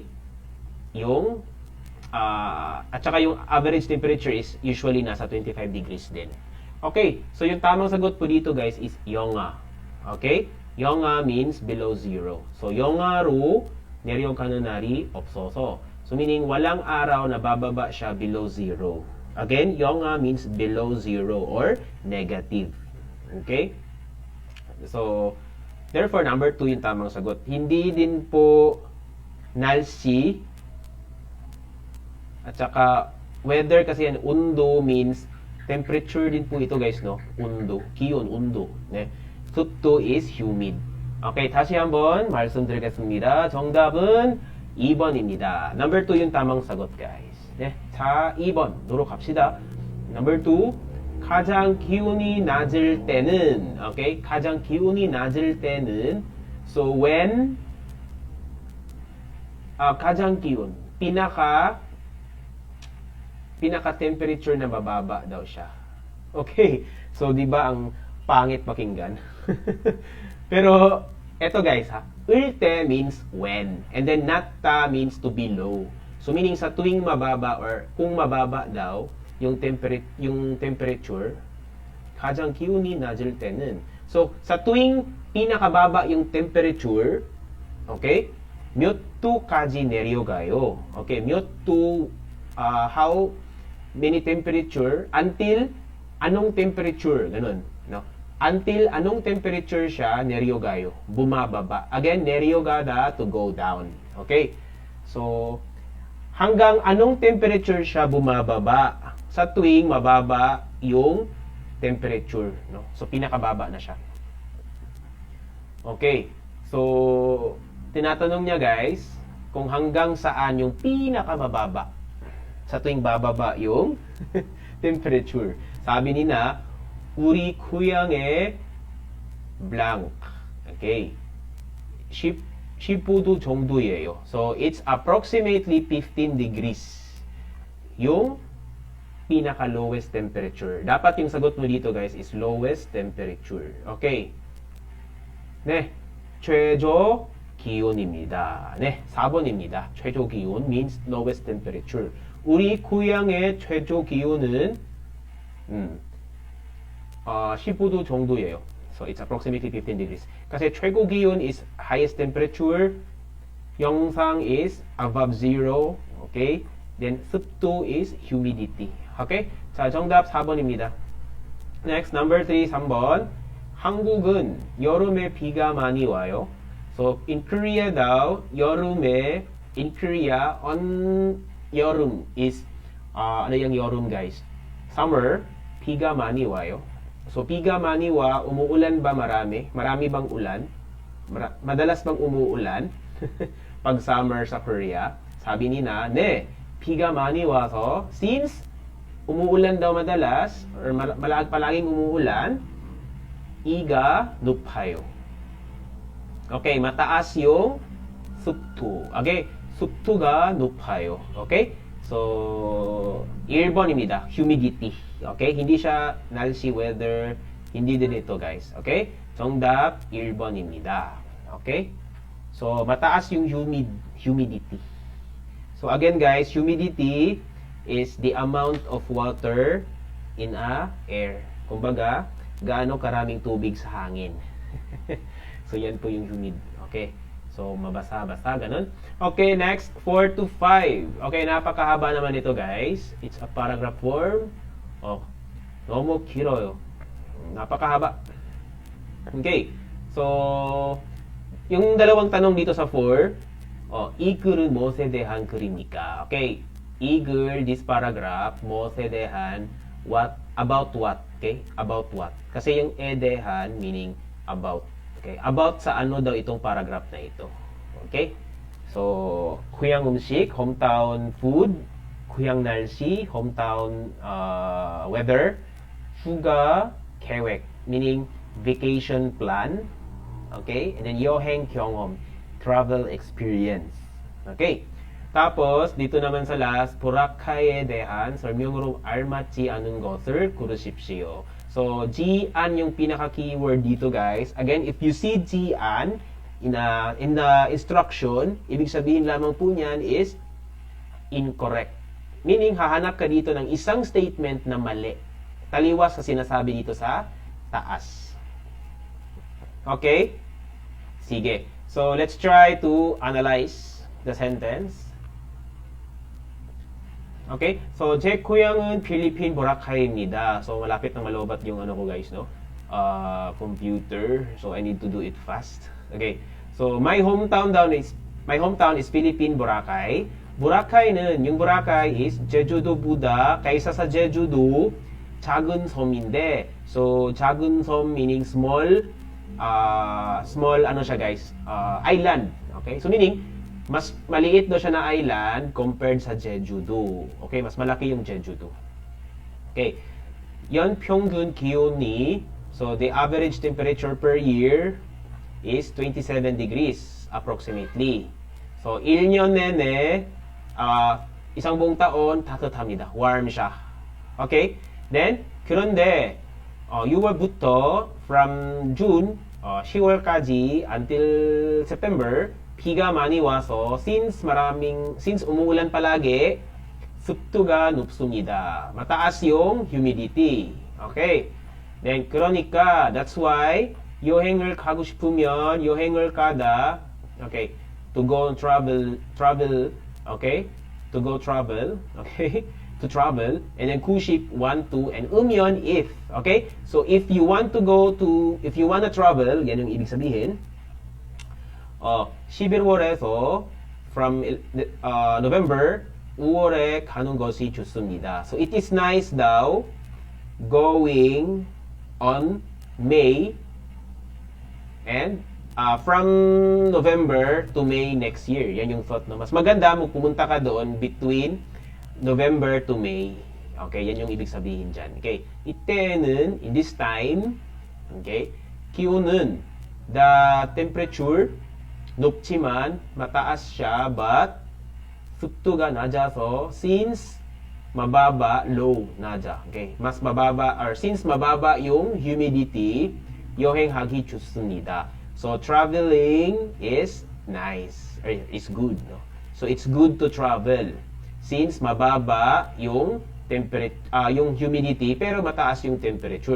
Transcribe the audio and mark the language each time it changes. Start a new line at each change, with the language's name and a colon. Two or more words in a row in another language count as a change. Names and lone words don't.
Filipino: Yung, at saka yung
English: average temperature is usually
Filipino: nasa 25 degrees din.
English: Okay, so
Filipino: yung tamang sagot po dito, guys, is 영하.
English: Okay? 영하 means below zero. So,
Korean: 영하로 내려가는 날이 없어서.
Filipino: So, meaning walang araw na bababa siya
English: below zero. Again, 영하 means below zero or negative. Okay? So, therefore, number 2
Filipino: yung tamang sagot. Hindi din po 날씨 at saka weather kasi yan, 온도
English: means temperature
Filipino: din po ito, guys, no?
Korean: 온도, 기온, 온도. 네. 습도
English: is humid.
Korean: Okay, 다시 한번 말씀드리겠습니다. 정답은 2번입니다.
Filipino: Number 2 yung tamang sagot, guys.
Korean: 네. 자, 2번. 도로 갑시다.
English: Number 2.
Korean: 가장 기온이 낮을 때는, okay? 가장 기온이 낮을 때는,
English: so when,
Korean: 가장 기온,
Filipino: pinaka temperature na bababa daw siya. Okay. So, di ba ang pangit pakinggan? Pero, eto
English: guys ha, ulte means when, and then natta means to be low.
Filipino: So meaning sa tuwing mababa or kung mababa daw yung temperature,
Korean: 가장 기온이 낮을 때는,
Filipino: so sa tuwing pinakababa yung temperature,
Korean: okay, 몇 도까지 내려가요. Okay, 몇 도,
English: how many temperature until anong temperature,
Filipino: ganun, no? Until anong temperature siya neryogayo, bumababa.
English: Again, neryogada to go down. Okay? So,
Filipino: hanggang anong temperature siya bumababa sa tuwing mababa yung temperature, no? So, pinakababa na siya. Okay. So, tinatanong niya guys, kung hanggang saan yung pinakamababa sa tuwing bababa yung temperature. Sabi ni na,
Korean: 우리 고향의 blank. Okay. 15도 정도예요.
English: So, it's approximately 15 degrees.
Filipino: Yung pinaka-
English: lowest temperature.
Filipino: Dapat yung sagot mo dito, guys,
English: is lowest temperature. Okay.
Korean: 네. 최저 기온입니다. 네. 4번입니다. 최저 기온
English: means lowest temperature.
Korean: 우리 고향의 최저 기온은 15도 정도예요.
English: So it's approximately 15 degrees. kasi
Korean: 최고 기온
English: is highest temperature, 영상 is above zero, okay? Then 습도 is humidity. Okay?
Korean: 자, 정답 4번입니다.
English: Next, number 3,
Korean: 3번. 한국은 여름에 비가 많이 와요.
English: So in Korea daw, 여름에, in Korea, on 여름 is,
Filipino: ano yung 여름 guys?
English: Summer,
Korean: 비가 많이 와요. So, 비가 많이 와,
Filipino: umuulan ba marami? Marami bang ulan? Madalas bang umuulan? Pag summer sa Korea? Sabi ni na,
Korean: 네, 비가 많이 와서,
Filipino: since umuulan daw madalas, or palaging umuulan,
Korean: 이가 높아요.
Filipino: Okay, mataas yung 습도.
Korean: Okay, 습도가 높아요. Okay? So, 1번입니다. humidity.
English: Okay?
Filipino: Hindi siya 날씨, weather. Hindi din ito, guys.
English: Okay?
Korean: 정답 1번입니다.
Filipino: Okay? So, mataas yung humidity.
English: So, again, guys, humidity is the amount of water in a air.
Filipino: Kumbaga, gaano karaming tubig sa hangin. So, yan po yung humid. Okay? So, mabasa-basa, ganun.
English: Okay, next, 4 to 5.
Filipino: Okay, napakahaba naman ito, guys.
English: It's a paragraph form.
Korean: Oh, 너무 길어요.
Filipino: Napakahaba. Okay, so, yung dalawang tanong dito sa 4,
Korean: 이 글은 무엇에 대한 글입니까? Okay, 이 글,
English: this paragraph,
Korean: 무엇에 대한,
English: what, about what? Okay, about what?
Filipino: Kasi yung e 대한,
English: meaning about.
Filipino: Okay, about sa ano daw itong paragraph na ito. Okay?
English: So,
Korean: 고향 음식,
English: hometown food,
Korean: 고향 날씨,
English: hometown weather,
Korean: 휴가 계획,
English: meaning vacation plan. Okay? And then
Korean: 여행 경험,
English: travel experience. Okay?
Filipino: tapos, dito naman sa last,
Korean: 보라카이에 대한 설명으로 알맞지 않은 것을 고르십시오.
Filipino: So, G-an yung pinaka-keyword dito, guys.
English: Again, if you see G-an in the instruction,
Filipino: ibig sabihin lamang po niyan is incorrect.
English: Meaning,
Filipino: hahanap ka dito ng isang statement na mali. Taliwas sa sinasabi dito sa taas.
English: Okay? Sige. So, let's try to analyze the sentence. Okay? So,
Korean: 제 고향은 필리핀 보라카이입니다.
Filipino: So, malapit na malobat yung ano ko guys, no?
English: Computer. So, I need to do it fast. Okay. So, my hometown is Philippine Boracay.
Korean: Boracay는, yung Boracay is 제주도보다
Filipino: kaysa sa
Korean: 제주도 작은 섬인데, so, 작은 섬
English: meaning small,
Filipino: ano siya guys?
English: Island. Okay?
Filipino: So, meaning, mas maliit daw siya na island compared sa Jeju-do. Okay, mas malaki yung Jeju-do.
Korean: Okay. 연평균 기온이,
English: so the average temperature per year is 27 degrees approximately.
Korean: So 1년 내내
Filipino: isang buong taon
Korean: 따뜻합니다.
English: Warm siya. Okay? Then
Korean: 그런데 6월부터
English: from June,
Korean: 10월까지
English: until September,
Korean: 비가 많이 와서 since
Filipino: umuulan palagi,
Korean: 습도가 높습니다.
Filipino: mataas yung humidity.
English: Okay? Then
Korean: 그러니까
English: that's why
Korean: 여행을 가고 싶으면 여행을 가다,
English: okay, to go travel, okay, to go travel, okay, to travel, and then kuship want to, and umyon if, okay, so if you want to travel,
Filipino: yan yung ibig sabihin.
Korean: 11월에서
English: from November,
Korean: 5월에 가는 것이 좋습니다.
English: So it is nice daw going on May and from November to May next year.
Filipino: Yan yung thought, no? Mas maganda mo pumunta ka doon between November to May. Okay, yan yung ibig sabihin dyan.
English: Okay, 이때는 in this time, okay, 기온은 the temperature 높지만
Filipino: mataas siya,
Korean: but 습도가 낮아서 since mababa, low, 낮아.
Filipino: Okay, mas mababa or since mababa yung humidity,
Korean: 여행하기 좋습니다.
English: So traveling is nice, or is good, no? So it's good to travel since
Filipino: mababa yung yung humidity pero mataas yung temperature.